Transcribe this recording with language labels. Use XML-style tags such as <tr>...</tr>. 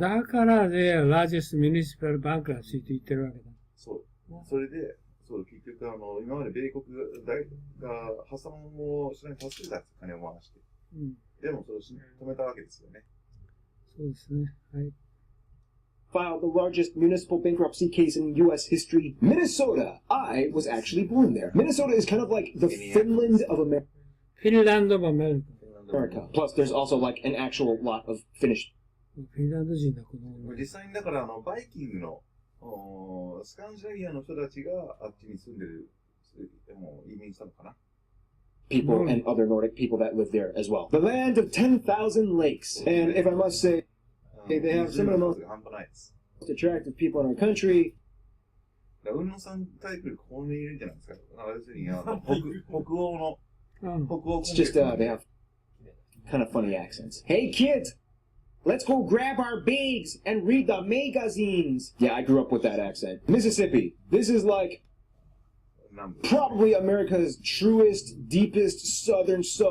<ja>だからで、</ja> <en>largest municipal bankruptcy</en> <ja>って言ってるわけだ。そう。それで、そう、結局今まで米国が破産をしないに助けた金を回して。うん。でもそれを止めたわけですよね。そうですね。はい。</ja> <en>filed the largest municipal bankruptcy case in U.S. history, Minnesota. I was actually born there. Minnesota is kind of like the Finland of America. Finland of America. Plus, there's also like an actual lot of Finnish.</en> <ja>フィンランド人だ、この。実際にだからバイキングのスカンジナビアの人たちがあっちに住んでる、移民したのかな。</ja> <en>People and other Nordic people that live there as well. The land of 10,000 lakes. And if I must say, they have some of the most attractive people in our country.</en> <ja>雲野さんタイプここにいるんじゃないですか。要するに北欧の、</ja> <en>It's just they have kind of funny accents. Hey kids, let's go grab our bags and read the magazines. Yeah, I grew up with that accent. Mississippi. This is like probably America's truest, deepest southern.</en>